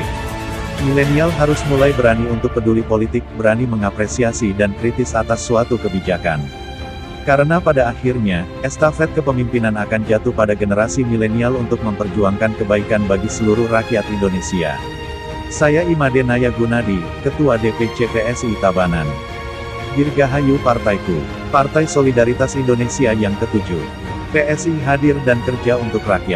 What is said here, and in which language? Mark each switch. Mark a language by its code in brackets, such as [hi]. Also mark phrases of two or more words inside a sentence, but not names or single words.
[id] Milenial harus mulai berani untuk peduli politik, berani mengapresiasi dan kritis atas suatu kebijakan. Karena pada akhirnya, estafet kepemimpinan akan jatuh pada generasi milenial untuk memperjuangkan kebaikan bagi seluruh rakyat Indonesia. Saya Imade Naya Gunadi, Ketua DPC PSI Tabanan. Dirgahayu Partaiku, Partai Solidaritas Indonesia yang ke-7. PSI hadir dan kerja untuk rakyat.